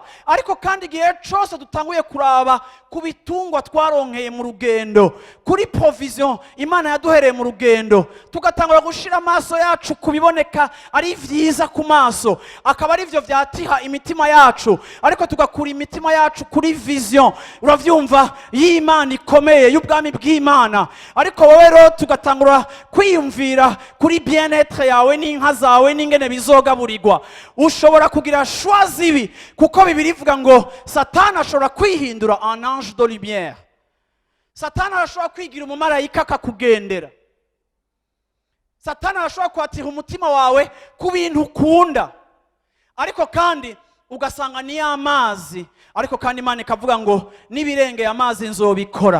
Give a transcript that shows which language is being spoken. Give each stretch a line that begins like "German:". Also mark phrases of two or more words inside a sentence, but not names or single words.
Rundi: Ariko kandi igihe cose dutanguye kuraba ku bitungwa twaronkeye mu rugendo, kuri provision Imana yaduhereye mu rugendo, tugatangura gushira amaso yacu kubiboneka ari vyiza ku maso, akaba ari vyo vyatiha imitima yacu, ariko tugakura imitima yacu kuri vision, uravyumva, y'Imana ikomeye y'ubwami bw'Imana. Ariko wowe rero tugatangura kwiyumvira kuri bien-être yawe n'inka zawe n'ingene bizogaburirwa, ushobora kugira choix zibi, kuko Bibiri ivuga ngo Satani ashobora kwihindura
French: un ange de lumière.
Rundi: Satani arashobora kwigira umumarayika akakugendera. Satani arashobora kwatira umutima wawe ku bintu ukunda, ariko kandi ugasanga ni amazi, ariko kandi Imana ikavuga ngo nibirengeye amazi nzobikora.